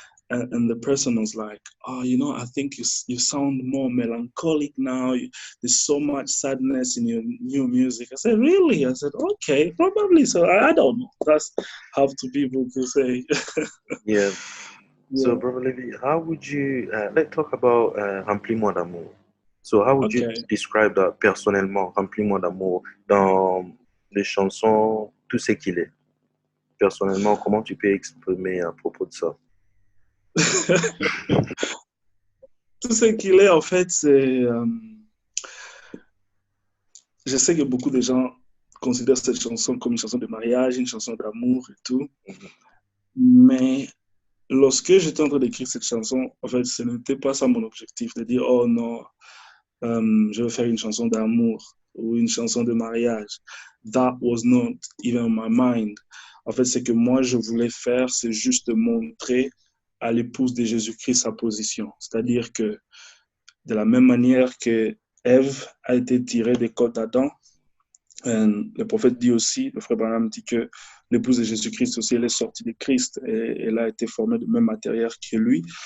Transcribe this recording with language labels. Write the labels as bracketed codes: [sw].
[en] And the person was like, oh, I think you sound more melancholic now. There's so much sadness in your new music. I said, really? I said, okay, probably. So I don't know. That's have to be able to say. Yeah. Yeah. So, Brother Levi, how would you, let's talk about Remplis-moi d'amour. So, how would you Okay. describe that [fr] personnellement, Remplis-moi d'amour, dans les chansons, tout ce qu'il est? Personnellement, comment tu peux exprimer à propos de ça? Tout ce qu'il est, en fait, c'est... je sais que beaucoup de gens considèrent cette chanson comme une chanson de mariage, une chanson d'amour et tout. Mais lorsque j'étais en train d'écrire cette chanson, en fait, ce n'était pas ça mon objectif, de dire, oh non, je veux faire une chanson d'amour ou une chanson de mariage. [en] That was not even on my mind. [fr] En fait, ce que moi, je voulais faire, c'est juste montrer à l'épouse de Jésus-Christ sa position. C'est-à-dire que de la même manière que Ève a été tirée des côtes d'Adam, le prophète dit aussi, le frère Branham dit que l'épouse de Jésus-Christ aussi, elle est sortie de Christ et elle a été formée de même matière que lui.